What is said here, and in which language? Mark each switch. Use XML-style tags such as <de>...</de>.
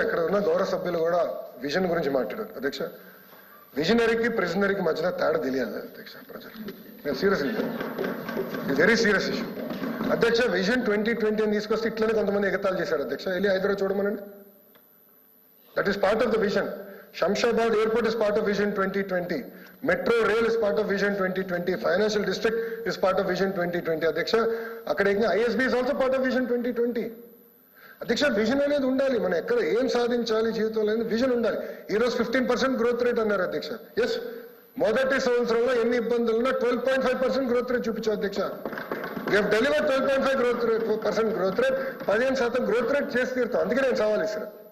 <te>ఇక్కడ ఉన్న గౌరవ సభ్యులు కూడా విజన్ గురించి మాట్లాడారు అధ్యక్ష. విజనరీకి ప్రిజనరీకి మధ్యన తేడా తెలియాలి అధ్యక్ష ప్రజలు. నేను సీరియస్, వెరీ సీరియస్ ఇష్యూ అధ్యక్ష. విజన్ 2020 అని తీసుకొస్తే ఇట్లనే కొంతమంది ఎగతాలు చేశారు అధ్యక్ష. వెళ్ళి Hyderabad చూడమనండి,</te> <en>That is part of the vision. Shamshabad Airport is part of Vision 2020. Metro Rail is part of Vision 2020. Financial District is part of Vision 2020. Adhyaksha, akkada ISB is also part of Vision 2020.</en> <te>Adhyaksha, vision అనేది ఉండాలి. మనం ఎక్కడ ఏం సాధించాలి జీవితంలో vision ఉండాలి. ఈ రోజు 15% గ్రోత్ రేట్ అన్నారు అధ్యక్ష. ఎస్, మొదటి సంవత్సరంలో ఎన్ని ఇబ్బందులు ఉన్నా 12.5% గ్రోత్ రేట్ చూపించాం అధ్యక్ష.</te> <en>We have delivered</en> <te>12.5% growth rate, 15% growth rate చేసి తీరుతాం. అందుకే నేను సవాల్ ఇస్తాను.</te>